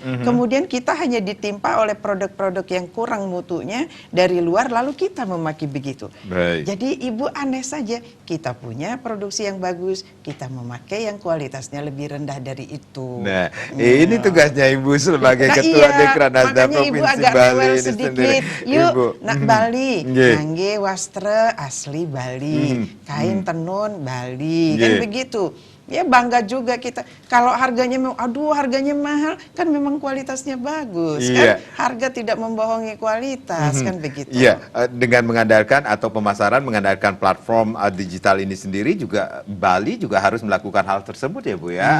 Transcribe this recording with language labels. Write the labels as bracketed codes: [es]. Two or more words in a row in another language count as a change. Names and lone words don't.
[id] Kemudian kita hanya ditimpa oleh produk-produk yang kurang mutunya dari luar, lalu kita memakai begitu. Baik. Jadi Ibu aneh saja, kita punya produksi yang bagus, kita memakai yang kualitasnya lebih rendah dari itu. Nah, ini tugasnya Ibu sebagai Ketua Dekranasda makanya Ibu Provinsi agak Bali rewel ini sedikit. sendiri. Yuk, Ibu. [ban] nak Bali, Nggih. ngangge wastra asli Bali, [id] kain tenun Bali, kan [ban] Nggih. [id] begitu. Ya bangga juga kita. Kalau harganya aduh harganya mahal, kan memang kualitasnya bagus, Iya. kan? Harga tidak membohongi kualitas, kan begitu. Iya, dengan mengandalkan atau pemasaran mengandalkan platform digital ini sendiri juga Bali juga harus melakukan hal tersebut ya Bu ya,